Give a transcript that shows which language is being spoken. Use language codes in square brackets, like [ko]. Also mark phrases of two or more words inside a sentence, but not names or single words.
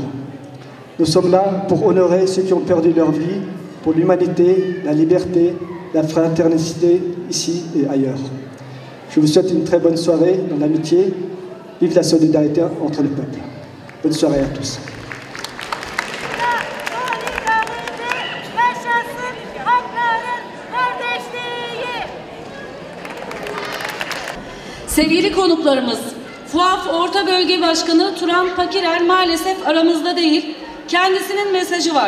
[fr] Nous sommes là pour honorer ceux qui ont perdu leur vie, pour l'humanité, la liberté, la fraternité, ici et ailleurs. Je vous souhaite une très bonne soirée dans l'amitié. Vive la solidarité entre les peuples. Bonne soirée à tous. [tr] Sevgili konuklarımız, FOAF Orta Bölge Başkanı Turan Pakirer maalesef aramızda değil, kendisinin mesajı var.